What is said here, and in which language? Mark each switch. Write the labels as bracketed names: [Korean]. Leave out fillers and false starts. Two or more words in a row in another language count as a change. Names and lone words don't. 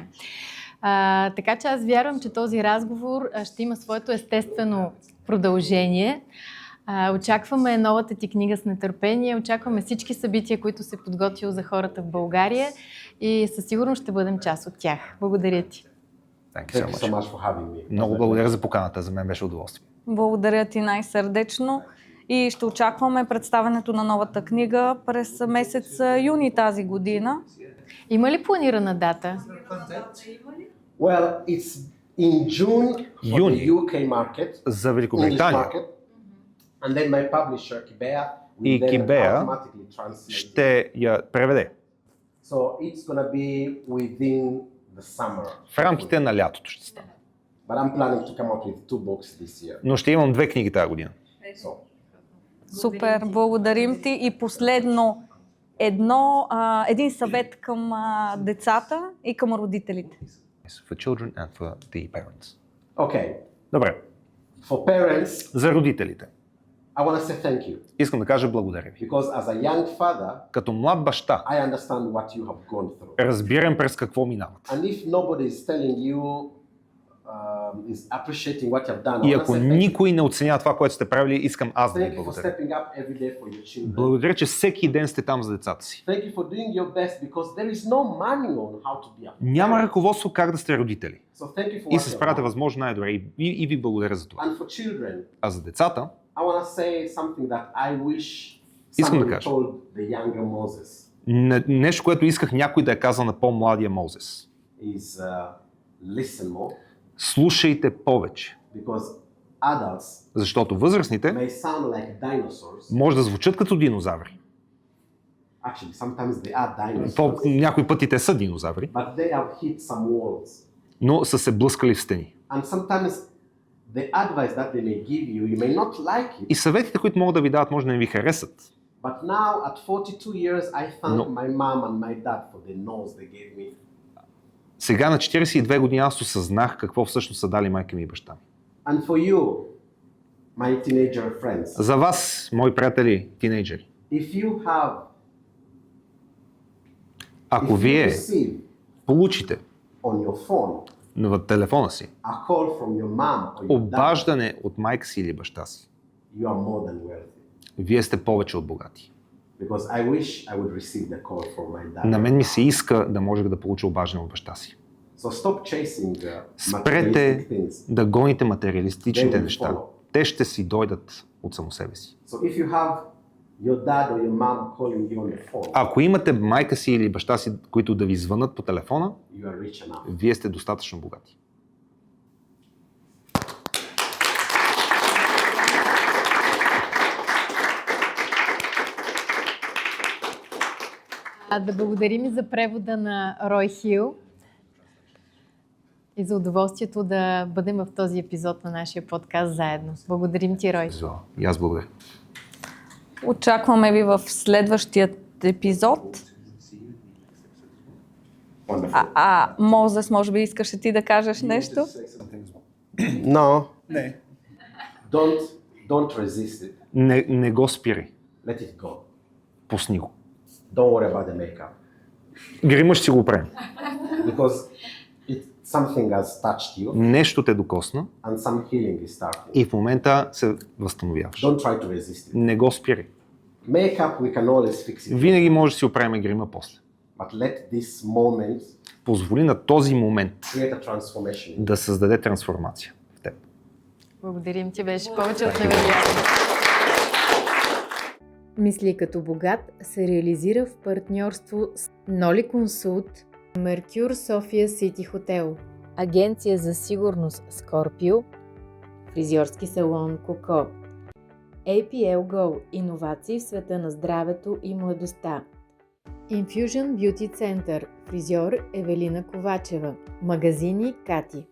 [Bulgarian] Така че аз вярвам, че този разговор ще има своето естествено продължение. Очакваме новата ти книга с нетърпение, очакваме всички събития, които се подготвил за хората в България и със сигурност ще бъдем част от тях. Благодаря ти. [English] Thank Thank you so much for having me. [Bulgarian] Много благодаря за поканата, за мен беше удоволствие. Благодаря ти най-сърдечно и ще очакваме представянето на новата книга през месец юни тази година. Има ли планирана дата? [English] Well, it's in June for [Bulgarian] Юни. [English] the UK market, [Bulgarian] За [English] English [Bulgarian] Великобритания [English] market, and then my publisher Kibea [Bulgarian] И [English] will then Kibea automatically translate. [Bulgarian] ще я преведе [English] So it's gonna be within the summer. [Bulgarian] в рамките на лятото ще стане. [English] But I'm planning to come out with 2 books this year. [Bulgarian] Но ще имам 2 книги тази година. [English] So [Bulgarian] Супер, благодарим ти. И последно, един съвет към децата и към родителите. [English] For children and for the parents. okay, [Bulgarian] Добре, [English] for parents, [Bulgarian] за родителите. [English] I want to say thank you [Bulgarian] Искам да кажа благодаря ви. [English] because as a young father, [Bulgarian] Като млад баща, [English] I understand what you have gone through. [Bulgarian] разбирам през какво минават. [English] And if nobody is telling you, is appreciating what you have done, [Bulgarian] И [English] I want to [Bulgarian] ако [English] say thank you. [Bulgarian] никой не оценява това, което сте правили, искам аз да ви [English] Thank you for [Bulgarian] благодаря. [English] stepping up every day for your children. [Bulgarian] Благодаря, че всеки ден сте там за децата си. [English] Thank you for doing your best because there is no manual on how to be a [Bulgarian] Няма [English] parent. [Bulgarian] ръководство как да сте родители. [English] So thank you for [Bulgarian] И [English] what [Bulgarian] се [English] you have [Bulgarian] справяте [English] done. [Bulgarian] възможно най-добре. И ви благодаря за това. [English] And for children, [Bulgarian] А за децата, [English] I want to say something that I wish [Bulgarian] Искам да [English] someone [Bulgarian] кажа. [English] told the younger Moses [Bulgarian] нещо, което исках някой да е казал на по-младия Мозес. [English] is listen more [Bulgarian] Слушайте повече. [English] because adults [Bulgarian] Защото възрастните [English] may sound like dinosaurs. [Bulgarian] може да звучат като динозаври. [English] Actually, sometimes they are dinosaurs, [Bulgarian] Някои пъти те са динозаври, [English] but they have hit some walls. [Bulgarian] но са се блъскали в стени. [English] And sometimes the advice that they may give you, you may not like it. [Bulgarian] И съветите, които могат да ви дадат, може да не ви харесат. [English] But now at 42 years, I thank No. my mom and my dad for the nose they gave me. [Bulgarian] Сега на 42 години аз осъзнах какво всъщност са дали майка ми и баща ми. [English] And for you, my teenager friends, [Bulgarian] За вас, мои приятели, тинейджери, [English] if you have, [Bulgarian] ако [English] if you [Bulgarian] вие [English] receive [Bulgarian] получите [English] on your phone [Bulgarian] в телефона си [English] a call from your mom or your dad, [Bulgarian] обаждане от майка си или баща си, [English] you are more than wealthy. [Bulgarian] вие сте повече от богати. [English] Because I wish I would receive the call from my dad. [Bulgarian] На мен ми се иска да можех да получа обаждане от баща си. [English] So stop chasing [Bulgarian] Спрете [English] materialistic things. [Bulgarian] да гоните [English] They [Bulgarian] материалистичните [English] will [Bulgarian] неща. [English] follow. [Bulgarian] Те ще си дойдат от само себе си. So if you have your dad or your mom calling you on the phone, Ако имате майка си или баща си, които да ви звънат по телефона, you are rich enough. вие сте достатъчно богати. Да благодарим и за превода на Рой Хил и за удоволствието да бъдем в този епизод на нашия подкаст заедно. Благодарим ти, Рой. И аз благодаря. Очакваме ви в следващият епизод. [English] Wonderful. [Bulgarian] Мозес, може би искаш ти да кажеш нещо? [English] No. Don't resist it. [Bulgarian] Не го спирай. [English] Let it go. [Bulgarian] Пусни го. [English] Don't worry about the makeup [Bulgarian] Грима ще си го оправим. [English] because something has touched you [Bulgarian] Нещо те докосна [English] and some healing is starting. [Bulgarian] и в момента се възстановяваш. [English] Don't try to resist it. [Bulgarian] Не го спирай. [English] Makeup we can always fix it, [Bulgarian] Винаги може да си оправим грима после. [English] but let this moment [Bulgarian] Позволи на този момент [English] create a transformation. [Bulgarian] да създаде трансформация в теб. Благодарим ти, беше повече от невероятно. Мисли като богат се реализира в партньорство с Ноли Консулт, Меркюр София Сити Хотел, Агенция за сигурност Скорпио, фризьорски салон Коко, APL Go – иновации в света на здравето и младостта, Infusion Beauty Center – фризьор Евелина Ковачева, магазини Кати.